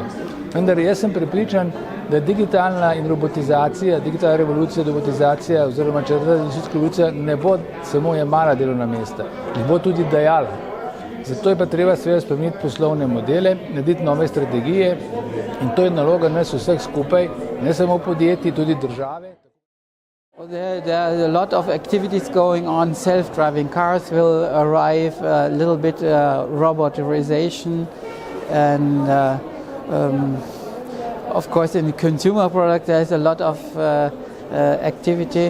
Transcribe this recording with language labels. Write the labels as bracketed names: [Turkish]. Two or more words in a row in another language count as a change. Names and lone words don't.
[Slovenian] Vendar jaz sem prepričan, da digitalna in robotizacija, digitalna revolucija, robotizacija oziroma četrta industrijska revolucija ne bo samo jemala delovna mesta, jih bo tudi dajala. Zato je pa treba seveda spremeniti poslovne modele, narediti nove strategije in to je naloga nas vseh skupaj, ne samo podjetij, tudi države. [English] There are a lot of activities going on. Self-driving cars will arrive, a little bit robotization, and of course in consumer product there's a lot of activity.